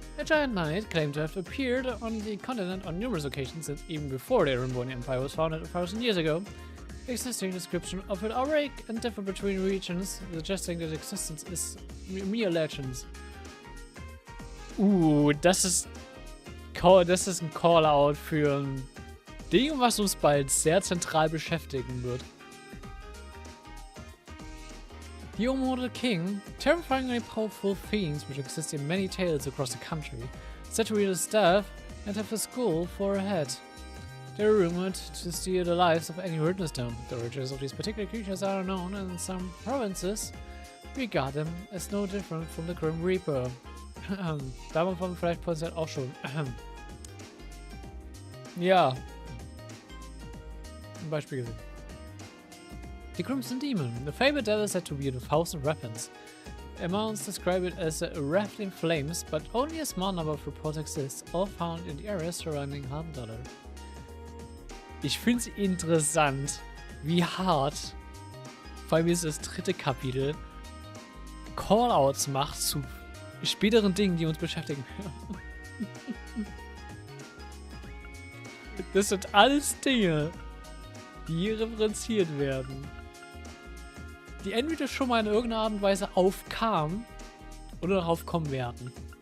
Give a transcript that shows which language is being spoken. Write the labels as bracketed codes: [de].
[en] A giant knight claimed to have appeared on the continent on numerous occasions since even before the Erebonia Empire was founded 1,000 years ago. Existing description of it are vague and differ between regions, suggesting that existence is mere legends. [de] Das ist ein Call-out für ein Ding, was uns bald sehr zentral beschäftigen wird. [en] The immortal king, terrifyingly powerful fiends which exist in many tales across the country, said to wield a staff and have a skull for a head. They are rumored to steal the lives of any who witness them. The origins of these particular creatures are unknown, and in some provinces regard them as no different from the Grim Reaper. [de] Davon vielleicht passiert auch schon. Ja. Ein Beispiel gesehen. [en] The Crimson Demon, the fabled devil said to wield 1,000 weapons. Amounts describe it as wrapped in flames, but only a small number of reports exist, all found in the areas surrounding Halbdollar. [de] Ich finde es interessant, wie hart, vor allem ist das dritte Kapitel, Callouts macht zu späteren Dingen, die uns beschäftigen. Das sind alles Dinge, die hier referenziert werden, die entweder schon mal in irgendeiner Art und Weise aufkamen oder darauf kommen werden.